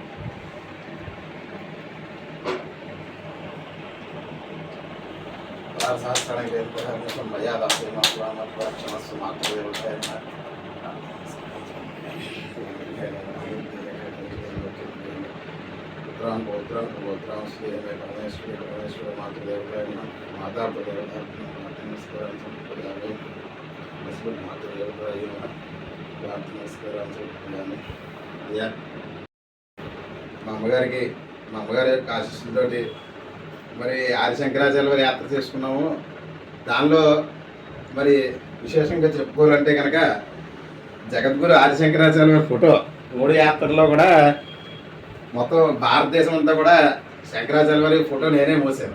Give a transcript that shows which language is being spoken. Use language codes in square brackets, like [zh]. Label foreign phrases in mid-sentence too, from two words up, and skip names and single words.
[sa] क्षमस्व मातृदेवताय नमः पुत्रां पौत्रां पौत्रां श्रीदेवे परमेश्वर मातृदेवताय नमः माता प्रदेवताय नमस्कारान् समर्पयामि अस्मत् मातृदेवताय नमः प्रार्थनमस्कारान् समर्पयामि [te] అయ్యా మా అమ్మగారి యొక్క ఆశీస్సులతోటి మరి ఆదిశంకరాచార్య వారి యాత్ర చేసుకున్నాము. దానిలో మరి విశేషంగా చెప్పుకోవాలంటే కనుక జగద్గురు ఆదిశంకరాచార్య వారి ఫోటో 3 యాత్రల్లో కూడా మొత్తం భారతదేశం అంతా కూడా శంకరాచార్య వారి ఫోటో నేనే మోసాను.